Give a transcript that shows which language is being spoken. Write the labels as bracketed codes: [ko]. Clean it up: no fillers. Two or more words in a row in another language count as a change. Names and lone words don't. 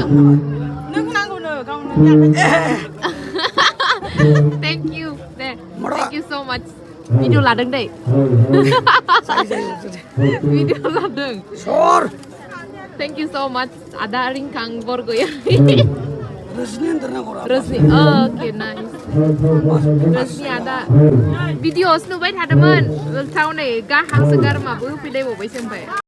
[brx] नों नांगौनो गावनो [en] thank you दे thank you so much [brx] भिडिअ लादों दै भिडिअ लादों [en] thank you so much [brx] आदा रिंखां बरग'या [en] Rosni, okay, nice. [brx] Rosni ada videos नुबाय थादोंमोन उल्थाव नै गाहां सोगारमाबो होफैलायबावबाय सोमबाय